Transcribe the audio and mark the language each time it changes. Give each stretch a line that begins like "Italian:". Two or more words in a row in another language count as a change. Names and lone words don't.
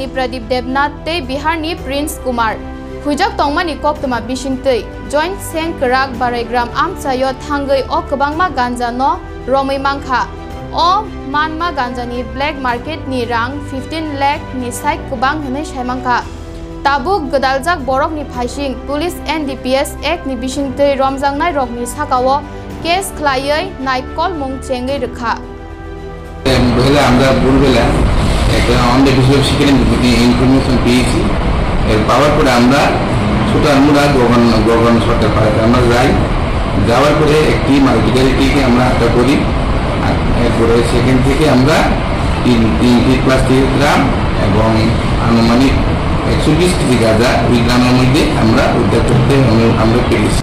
Kok Borok: Pradip Debnath Te Biharni Prince Kumar Hujak Tongmani Koktoma Bishingtei Joint Seng Kerak Baraigram Amchayo Thangai O Kabangma Ganja no Romai Mangkha O Manma Ganja ni
English: Black Market
Kok Borok: ni Rang 15 lakh ni Sai Kubang Hene Shaimangkha Tabuk Gadaljak Borok ni Phashing Police NDPS Act ni Bishingtei Romjangnai Rok ni Sakawo Case Khlaiei Naikol Mung Chengai Rekha
Bangla: Bela আমরা ভোরবেলা একটা
English: on the basis of security information
Bangla: পেয়েছি। এর পাওয়ার পরে আমরা সুতারমুড়া গভর্নর সরকার পাড়াতে আমরা যাওয়ার পরে একটি মাল্টিগাড়িটিকে আমরা আটক করি। এরপরে সেখান থেকে আমরা 3টি প্লাস্টিক গ্রাম এবং আনুমানিক 120 কেজি গাঁজা ওই গ্রামের মধ্যে আমরা উদ্ধার করতে আমরা পেরেছি।